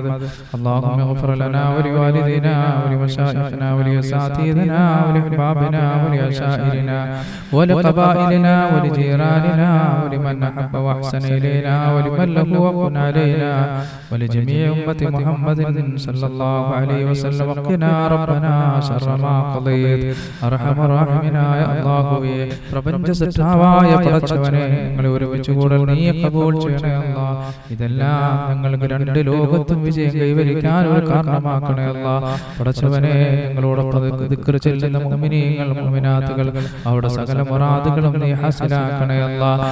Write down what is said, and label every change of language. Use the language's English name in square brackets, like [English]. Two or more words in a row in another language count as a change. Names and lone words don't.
[Arabic] اللهم اغفر لنا ولوالدينا ولمشايخنا ولأساتذتنا ولأحبابنا ولأشائرنا ولقبائلنا ولجيراننا ولمن أحب وأحسن إلينا ولمن له حق علينا ولجميع أمة محمد صلى الله عليه وسلم. وقنا ربنا شر ما قضيت. أرحم الراحمين يا الله. [Malayalam] പ്രപഞ്ച സൃഷ്ടാവായ പടച്ചവനെ, ഞങ്ങളെ ഒരുമിച്ച് കൂടൽ നീ കബൂൽ ചെയ്യണേ അല്ലാഹ്. ഇതെല്ലാം ഞങ്ങൾക്ക് രണ്ട് ലോകത്തും വിജയം കൈവരിക്കാൻ ഒരു കാരണമാക്കണേ അല്ലാഹ്. പടച്ചവനെ, ഞങ്ങളോടൊപ്പം ദിക്ർ ചെല്ലുന്ന മുഅ്മിനീങ്ങൾ മുഅ്മിനാത്തുകൾ അവരുടെ സകല മുറാദുകളും നീ ഹാസിലാക്കണേ അല്ലാഹ്.